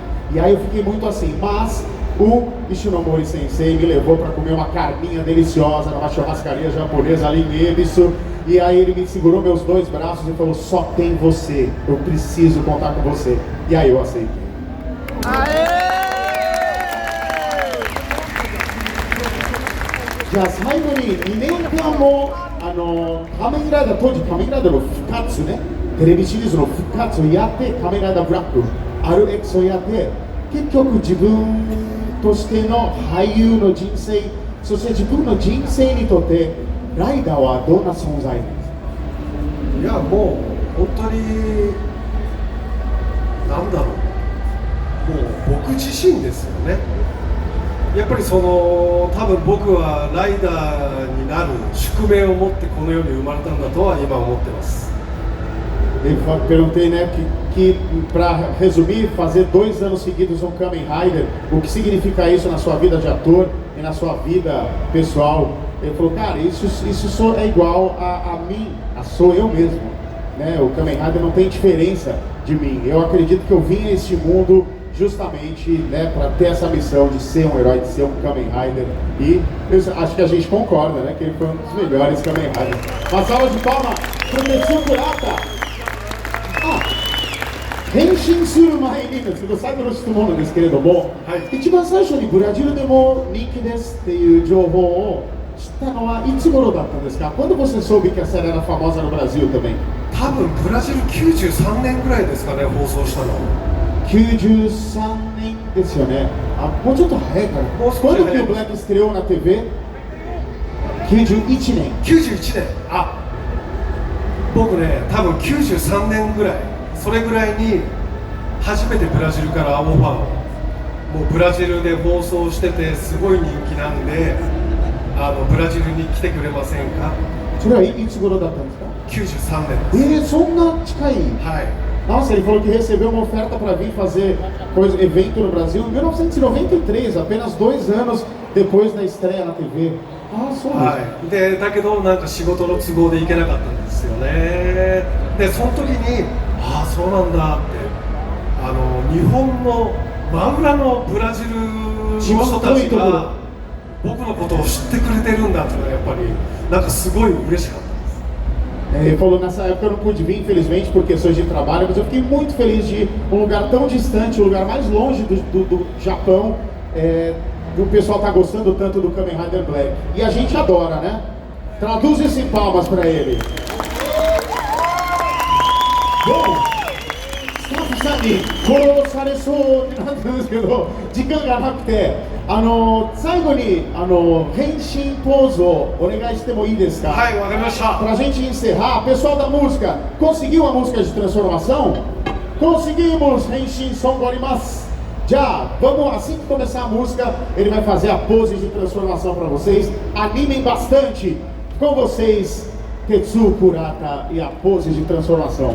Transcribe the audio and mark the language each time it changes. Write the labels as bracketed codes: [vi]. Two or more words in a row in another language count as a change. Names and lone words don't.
[pt] E aí eu fiquei muito assim, mas o Ishinomori Sensei me levou para comer uma carninha deliciosa numa churrascaria japonesa ali em Ebisu. E aí ele me segurou meus 2 braços e falou: só tem você, eu preciso contar com você. E aí eu aceitei. Aê! [ja] じゃあ最後に2年間も仮面ライダー、当時仮面ライダーの復活ね、テレビシリーズの復活をやって、仮面ライダーブラック RX をやって、結局自分としての俳優の人生、そして自分の人生にとってライダーはどんな存在ですか？いやもう本当になんだろう、もう僕自身ですよね。やっぱりその多分僕はライダーになる宿命を持ってこの世に生まれたんだとは今思ってます。 [pt] Perguntei, né, que para resumir, fazer 2 anos seguidos um Kamen Rider, o que significa isso na sua vida de ator e na sua vida pessoal? Ele falou, cara, isso é igual a mim, sou eu mesmo, né? O Kamen Rider não tem diferença de mim. Eu acredito que eu vim a este mundo justamente, né, para ter essa missão de ser um herói, de ser um Kamen Rider. E eu acho que a gente concorda, né, que ele foi um dos melhores Kamen Riders. Uma salva de palmas para o Tetsuo Kurata. [ja] 変身する前にですけど、最後の質問なんですけれども、はい、一番最初にブラジルでも人気ですっていう情報を知ったのはいつ頃だったんですか？ [pt] Quando você soube que a série era famosa no Brasil também? [ja] 多分ブラジル93年ぐらいですかね、放送したの。 93年ですよね。もうちょっと早いから。 [pt] Quando que o Black estreou na TV? [ja] 91年。 91年。僕ね、多分93年ぐらい。それぐらいに初めてブラジルからオファーを、もうブラジルで放送しててすごい人気なんで、ブラジルに来てくれませんか？それはいつ頃だったんですか？ 93年です。そんな近い。 [pt] はい。Nossa, ele falou que recebeu uma oferta para vir fazer evento no Brasil em 1993, apenas 2 anos depois da estreia na TV. [ja] そうです。だけどなんか仕事の都合で行けなかったんですよね。でその時にそうなんだって、日本の真裏のブラジルの人たちが僕のことを知ってくれてるんだっていうのはやっぱりなんかすごい嬉しかった。 [pt] Ele falou, nessa época eu não pude vir, infelizmente, por questões de trabalho, mas eu fiquei muito feliz de ir um lugar tão distante, o lugar mais longe do Japão, o pessoal tá gostando tanto do Kamen Rider Black. E a gente adora, né? Traduz isso em palmas para ele. Bom, [ja] スタッフさんに殺されそうになったんですけど、時間がなくて、最後に変身ポーズをお願いしてもいいですか？はい、わかりました。 [pt] Para a gente encerrar, pessoal da música, conseguiu a música de transformação? Conseguimos! [ja] 変身ソンゴリマス. [pt] Já, vamos, assim que começar a música, ele vai fazer a pose de transformação para vocês. Animem bastante com vocês, Tetsuo Kurata e a pose de transformação.